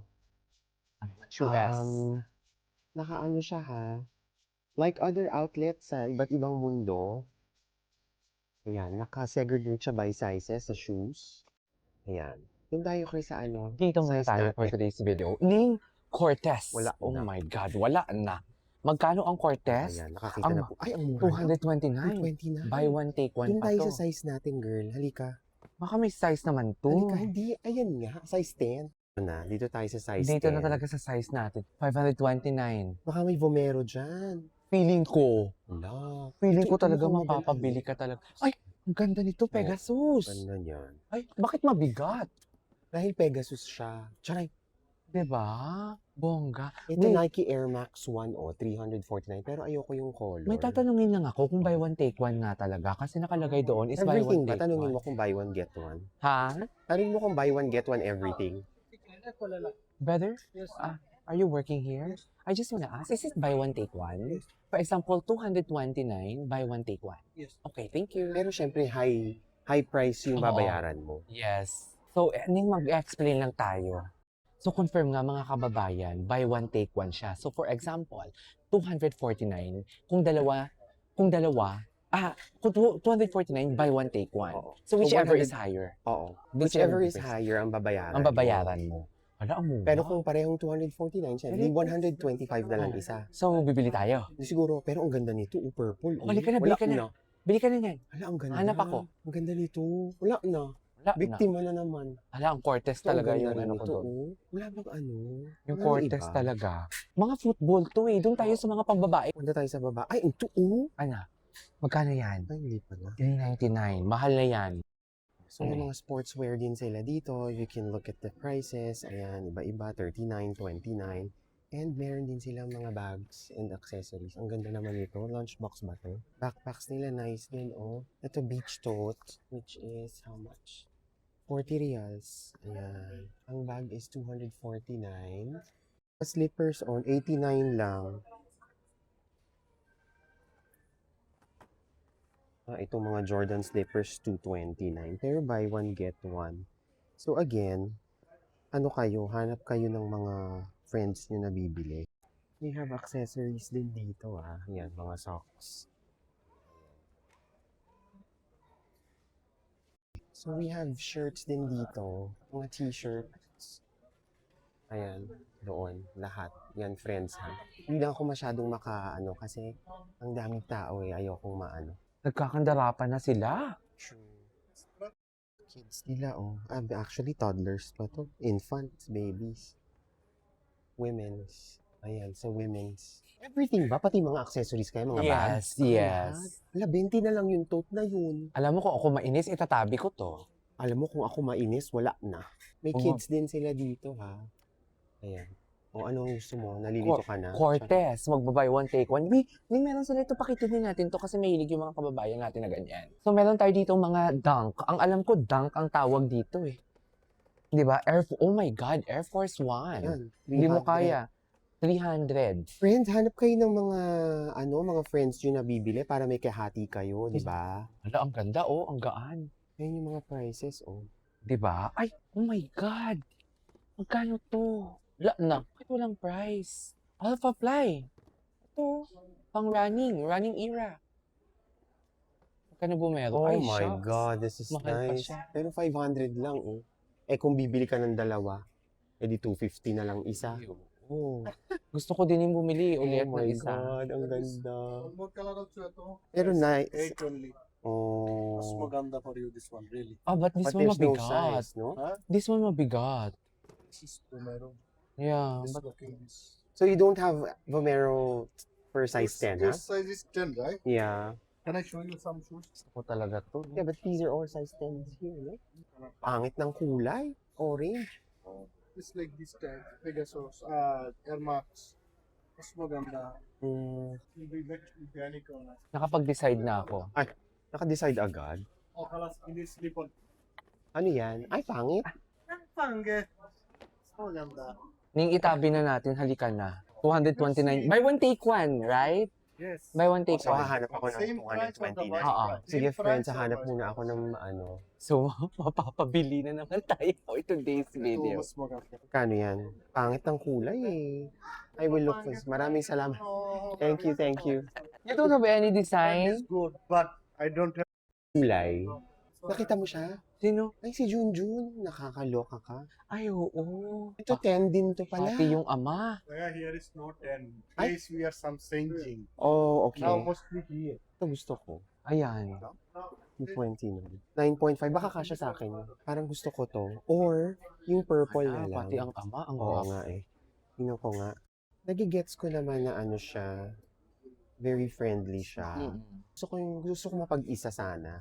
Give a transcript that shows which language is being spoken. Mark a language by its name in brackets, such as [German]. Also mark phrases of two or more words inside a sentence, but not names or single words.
[Filipino] US. Nakaano siya ha. [English] Like other outlets [Filipino] sa iba't ibang mundo. Ayan, naka-segregate siya [English] by sizes [Filipino] sa shoes. Ayan. Doon tayo kayo sa ano. Dito muna size tayo natin. [English] for today's video. Ning Cortez. [Filipino] Wala Oh na. [English] my God, [Filipino] wala na. Magkano ang Cortez? Ayan, nakakita Ang na po. Ay, ang mura. 229. 220 na. [English] Buy one, take one [Filipino] Doon pa tayo to. sa size natin, girl. Halika. Baka may size naman to. Halika, hindi. Ayan nga, size 10. Dito tayo sa size 10. Dito na talaga sa size natin. 529. Baka may Vomero dyan. Feeling ko. Wala. Feeling Ito, ko talaga mukhang mapapabili ka talaga. Ay, ang ganda nito, Pegasus. Ganda niyan. Ay, bakit mabigat? Dahil Pegasus siya. Charay. Diba? Bongga. Ito [English] Wait. [Filipino] Nike Air Max 1 349. Pero ayoko yung color. May tatanungin lang ako kung [English] buy one, take one [Filipino] nga talaga. Kasi nakalagay doon is buy [English] Everything one, [Filipino] ba? [English] take [Filipino] Tanungin [English] one. [Filipino] mo kung [English] buy one, get one. [Filipino] Ha? Tanungin mo kung [English] buy one, get one everything. Brother, are you working here? I just wanna ask, is it buy one, take one? For example, 229, buy one, take one. Yes. Okay, thank you. [Filipino] Pero syempre, [English] high price [Filipino] yung Oo. babayaran mo. [English] Yes. [Filipino] So, ning mag-explain lang tayo. So, confirm nga mga kababayan, [English] buy one, take one siya. So, for example, 249, kung 249, buy one, take one. [Filipino] Oo. [English] So, whichever 100 is higher. [Filipino] Oo. [English] Whichever Whichever is is [Filipino] higher ang babayaran. Ang babayaran mo. Wala, ang mura. Pero kung parehong 249 siya, di 125 na lang isa. So, bibili tayo. Di siguro, pero ang ganda nito, purple. Bili ka na, bili Wala ka na. Bili ka na yan. Wala, ang ganda. Hanap ako. Ang ganda nito. Wala na. Wala na. Biktima na naman. Hala, ang Cortez Ito, ang talaga ganda yung rin ano ko nito, doon. oh. Wala bang ano? Yung Wala Cortez iba? talaga. Mga football to eh. Doon tayo sa mga pambabae. Punta tayo sa baba. Ay, ito, oh. Ano? Magkano yan? Ay, hindi pa na. 399. Mahal na yan. So, may mga sportswear din sila dito. [English] You can look at the prices. [Filipino] Ayan, iba-iba. 39, 29. And meron din silang mga [English] bags and accessories. [Filipino] Ang ganda naman nito. Lunchbox ba to? Backpacks nila, nice din, oh. Ito, [English] beach tote, which is how much? 40 reals. [Filipino] Ayan. Ang bag is 249. [English] Slippers on [Filipino] 89 lang. Itong mga Jordan slippers, 229. [English] Pero buy one, get one. So again, [Filipino] ano kayo? Hanap kayo ng mga friends nyo na bibili. [English] We have accessories [Filipino] din dito, Yan, mga socks. [English] So we have shirts [Filipino] din dito. Mga t-shirts. Ayan, doon. Lahat. Yan, friends, ha. Hindi lang ako masyadong kasi ang daming tao, ayokong maano. Nagkakandarapan na sila. True. Kids nila, oh. Actually, toddlers pa to. [English] Infants, babies. Women's. [Filipino] Ayan, sa women's. Everything ba? Pati mga accessories kayo, mga bags? [English] Yes. [Filipino] Wala, 20 na lang yung tote na yun. Alam mo kung ako mainis, itatabi ko to. Alam mo, kung ako mainis, wala na. May Oo. kids din sila dito, ha? Ayan. O anong gusto mo? Nalilito ka na? Cortez, magbabay one, [English] take one. [Filipino] May meron sila ito, pakitunin natin to kasi mahilig yung mga kababayan natin na ganyan. So, meron tayo dito mga dunk. Ang alam ko, dunk ang tawag dito eh. Di ba? [English] Oh my God, Air Force One. [Filipino] Ayan, Hindi mo 300. kaya. 300. Friends, hanap kayo ng mga friends nyo na bibili para may kahati kayo, di ba? Hala, ang ganda oh, ang gaan. Ayan yung mga prices, oh. Diba? Ay, oh my God! Magkano to? Wala na. Bakit walang price? Alpha Fly. Ito, pang running era. Magkano bumero? [English] Oh [Filipino] Ay, [English] my shucks. God, this is [Filipino] Mahal pa [English] nice. [Filipino] siya. Pero 500 lang, oh. Eh, kung bibili ka ng dalawa, edi 250 na lang isa. Oh, gusto ko din yung bumili ulit [English] Oh [Filipino] ng [English] my [Filipino] isa. God, ang ganda. [English] What color also ito? [Filipino] Pero nice. [English] 8 only. [Filipino] Mas [English] Oh. maganda for you this one, really. Ah, but this But one there's no [Filipino] mabigat. [English] size, no? Huh? This one mabigat. This is Vomero. Yeah, This but looking this. So you don't have Vomero for size 10, Your huh? size is 10, right? Yeah. Can I show you some shoes? [Filipino] gusto ko talaga to. [English] Yeah, but these are all size 10s here, no? [Filipino] Pangit ng kulay. [English] Orange. It's like this type. Pegasus, Air Max. [Filipino] Mas maganda. Hindi mechanic on. Nakapag-decide na ako. Naka-decide agad. O kalas, hindi slip-on. Ano yan? Ay, pangit. Pangge. Mas maganda. Ning itabi na natin, halika na. 229. [English] Buy one, take one, right? Yes. Buy one, take So, one. [Filipino] hahanap ako ng [English] Same price of the 229. white [Filipino] Oo. [English] price. [Filipino] Sige, [English] Same [Filipino] friends, [English] price of [Filipino] hahanap [English] white [Filipino] muna [English] price. [Filipino] ako ng ano. So, mapapabili na naman tayo [English] for today's [Filipino] Ito, [English] video. [Filipino] mas maganda. Kano yan? Pangit ng kulay eh. [English] I will look for [Filipino] Maraming salamat. [English] Thank you, thank you. You don't have any Mine design? is good, but I don't have. [Filipino] Kulay. Nakita mo siya? Sino? Ay, si Junjun. Nakakaloka ka. Ay, oo. Ito, 10 din to pala. Pati yung ama. [English] Yeah, here is no 10. [Filipino] Ay. [English] Place we are some changing. Oh, okay. Now mostly here. [Filipino] Ito gusto ko. Ayan. Yung 20 nun. 9.5. Baka kasya sa akin. Parang gusto ko to. Or, yung purple na lang. Pati ang ama, ang Oo [English] off. [Filipino] nga eh. Tingnan ko nga. Nagigets ko naman na ano siya. Very friendly siya. Gusto ko mapag-isa sana.